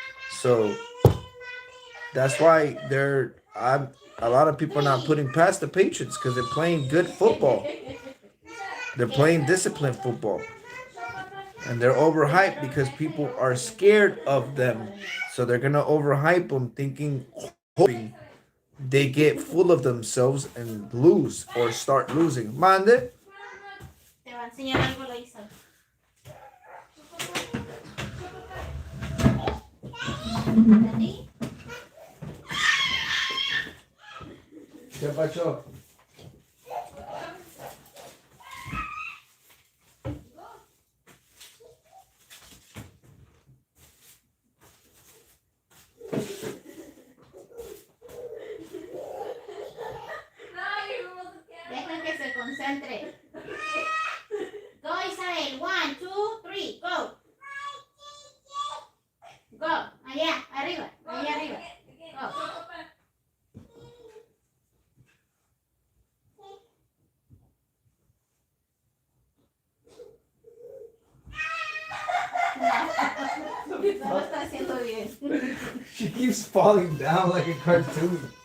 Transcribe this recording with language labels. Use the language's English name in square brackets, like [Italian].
[English] So that's why a lot of people are not putting past the Patriots because they're playing good football. They're playing disciplined football. And they're overhyped because people are scared of them. So they're gonna overhype them, thinking, hoping they get full of themselves and lose or start losing. [Spanish] Mande? Te va a enseñar algo la Isa. ¿Entendí? ¿Qué pasó? Deja que se concentre. [English] Go, Isabel. 1, 2, 3, go. Go. [Spanish] Allá, arriba. Allá arriba. Go. No lo está haciendo bien. [English] She keeps falling down like a cartoon.